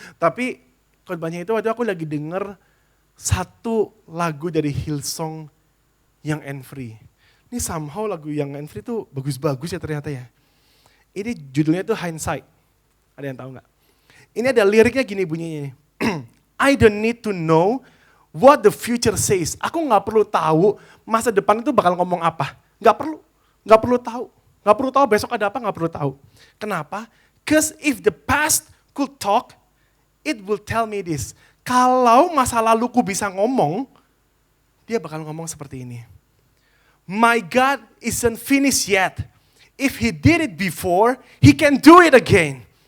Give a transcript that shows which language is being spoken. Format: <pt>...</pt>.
<id>Tapi khotbahnya itu waktu aku lagi denger satu lagu dari Hillsong Young and Free. Ini somehow lagu Young and Free tuh bagus-bagus ya ternyata ya. Ini judulnya tuh Hindsight, ada yang tahu nggak? Ini ada liriknya gini bunyinya nih.</id> <en>I don't need to know what the future says.</en> <id>Aku nggak perlu tahu masa depan itu bakal ngomong apa. Nggak perlu tahu. Gak perlu tahu besok ada apa, gak perlu tahu. Kenapa?</id> <en>Because if the past could talk, it will tell me this.</en> <id>Kalau masa laluku bisa ngomong, dia bakal ngomong seperti ini.</id> <en>My God isn't finished yet. If he did it before, he can do it again.</en>